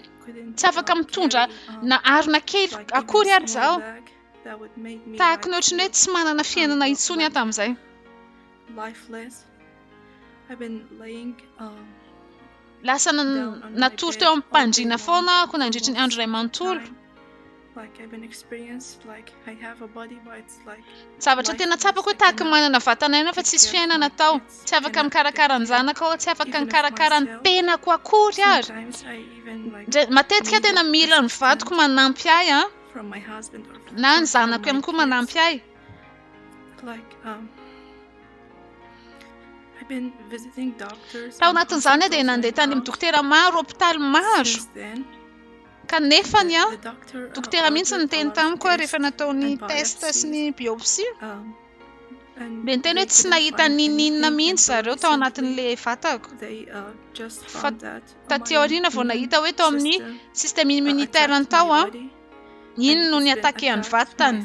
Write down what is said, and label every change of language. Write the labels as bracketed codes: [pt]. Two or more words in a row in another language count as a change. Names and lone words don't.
[mg] Tsy afaka mitondra na arina kely akory ary izao. Tahaka ny ohatrany hoe tsy manana fiainana intsony tamin'izay. Lasa natory teo amin'ny mpandriana foana ako nandritra ny andro iray manontolo. [en] like I've been experienced, like I have a body, but it's like [mg] zavatra tena tsapako hoe tahaka manana vatana ihany fa tsisy fiainana atao, tsy afaka mikarakara ny zanaka, tsy afaka mikarakara ny tenako akory ary. [en] sometimes I even like [mg] Matetika tena mila ny vadiko manampy ahy [en] from my husband or [mg] na ny from zanako ihany koa manampy ahy. [en] like I've been visiting doctors. [mg] Tao anatin'izany dia nandeha tany amin'ny dokotera maro, hôpitaly maro. [en] Since then, [mg] Kanefa ny doctor dokotera mihitsy niteny tamiko rehefa natao ny test sy ny biopsie. Dia niteny hoe tsy nahita ninina mihitsy zareo tao anatin'ilay vatako. Fa taty aoriana vao nahita hoe tao amin'ny [fr] système immunitaire [mg] tao iny no niatake ny vatany.